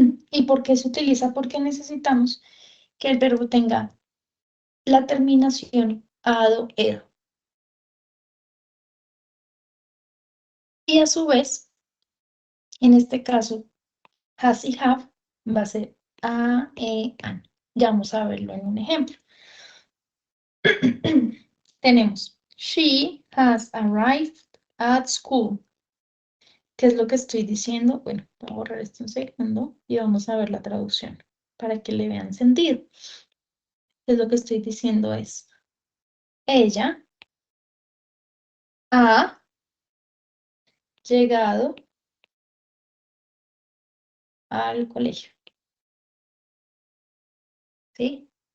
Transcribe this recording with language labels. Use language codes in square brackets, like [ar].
[es] ¿Y por qué se utiliza? Porque necesitamos que el verbo tenga la terminación ado, edo. Y a su vez, en este caso, has y have va a ser a, e, an. Ya vamos a verlo en un ejemplo. [en] Tenemos, she has arrived at school. [es] ¿Qué es lo que estoy diciendo? Bueno, voy a borrar esto un segundo y vamos a ver la traducción para que le vean sentido. ¿Qué es lo que estoy diciendo? Es, ella ha llegado al colegio, ¿sí?